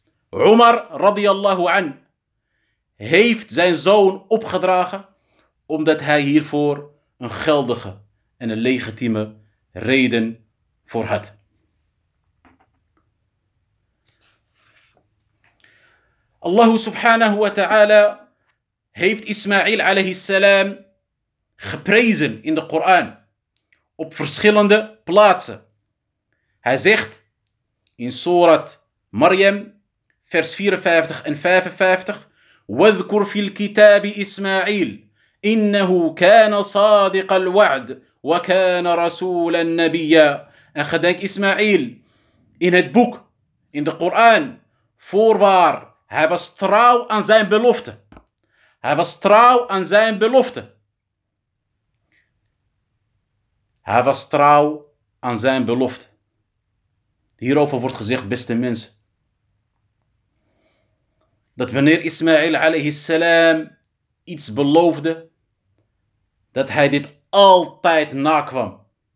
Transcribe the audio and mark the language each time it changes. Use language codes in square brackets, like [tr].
[nl] Umar radiyallahu an heeft zijn zoon opgedragen omdat hij hiervoor een geldige en een legitieme reden voor had. Allah subhanahu wa ta'ala heeft Ismail alayhi salam geprezen in de Koran op verschillende plaatsen. Hij zegt in Surat Maryam, vers 54 en 55, [ar] وَذْكُرْ فِي الْكِتَابِ إِسْمَاعِيلِ إِنَّهُ كَانَ صَادِقَ الْوَعْدِ وَكَانَ رَسُولًا نَبِيًّا. [nl] En gedenk Ismail in het boek, in de Koran, voorwaar, hij was trouw aan zijn belofte. Hij was trouw aan zijn belofte. Hij was trouw aan zijn belofte. Hierover wordt gezegd, beste mensen, dat wanneer Ismail alayhi salam iets beloofde, dat hij dit altijd nakwam.